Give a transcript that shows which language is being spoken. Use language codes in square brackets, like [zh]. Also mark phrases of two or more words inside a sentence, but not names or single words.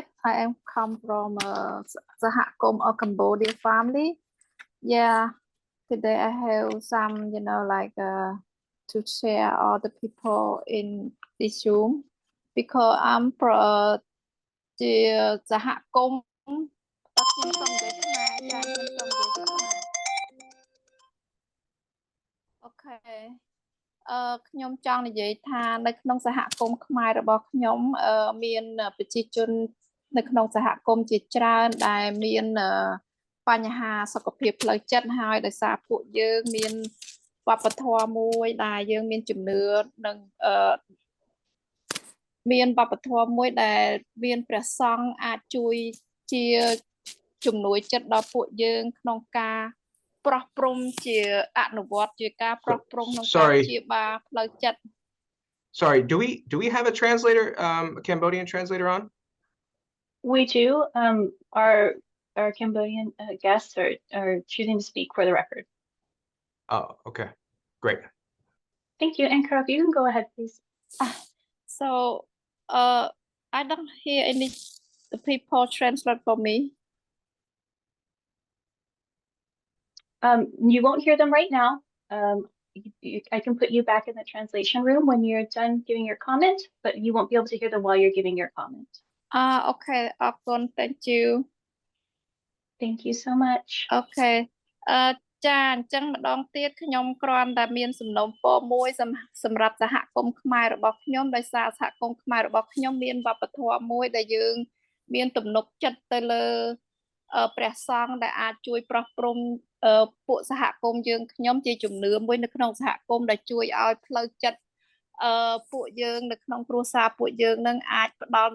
[en] I am come from Sahakom or Cambodia family. Yeah, today I have some, like to share all the people in this room because I'm from the Sahakom. Okay. [km] ខ្ញុំចង់និយាយថានៅក្នុងសហគមន៍ខ្មែររបស់ខ្ញុំមានប្រជាជននៅក្នុងសហគមន៍ជាច្រើនដែលមានបញ្ហាសុខភាពផ្លូវចិត្តហើយដោយសារពួកយើងមានវប្បធម៌មួយដែលយើងមានជំនឿនិង មានវប្បធម៌មួយដែលមានព្រះសង្ឃអាចជួយជាជំនួយចិត្តដល់ពួកយើងក្នុងការប្រោះព្រំជាអនុវត្តជាការប្រោះព្រំក្នុងការព្យាបាលផ្លូវចិត្ត [en] Sorry, do we have a translator, a Cambodian translator on? We do. Our Cambodian guests are choosing to speak for the record. Oh, okay. Great. Thank you. And Karoff, you can go ahead, please. So, I don't hear any people translate for me. You won't hear them right now. I can put you back in the translation room when you're done giving your comment, but you won't be able to hear them while you're giving your comment. Okay. Thank you. Thank you so much. Okay. [km] ចាអញ្ចឹងម្ដងទៀតខ្ញុំគ្រាន់តែមានសំណូមពរមួយសម្រាប់សហគមន៍ខ្មែររបស់ខ្ញុំដោយសារសហគមន៍ខ្មែររបស់ខ្ញុំមានវប្បធម៌មួយដែលយើងមានទំនុកចិត្តទៅលើព្រះសង្ឃដែលអាច ជួយប្រោះព្រំពួកសហគមន៍យើងខ្ញុំជាជំនឿមួយនៅក្នុងសហគមន៍ដែលជួយឲ្យផ្លូវចិត្តពួកយើងនៅក្នុងគ្រួសារពួកយើងនឹងអាចផ្ដល់